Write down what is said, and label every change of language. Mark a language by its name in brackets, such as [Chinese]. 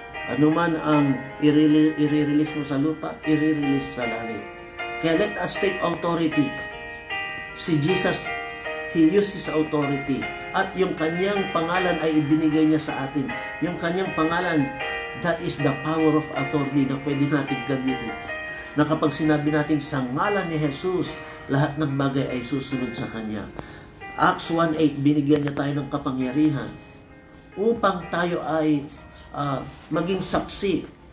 [Filipino] Anuman ang i-release mo sa lupa, i-release sa langit. Kaya [English] let us take authority. Si Jesus, He used His authority. [Filipino] At yung kanyang pangalan ay ibinigay niya sa atin. Yung kanyang pangalan, [English] that is the power of authority [Filipino] na pwede natin gamitin. Na kapag sinabi natin sa ngalan ni Jesus, lahat ng bagay ay susunod sa Kanya. Acts 1:8, binigyan niya tayo ng kapangyarihan upang tayo ay maging saksi.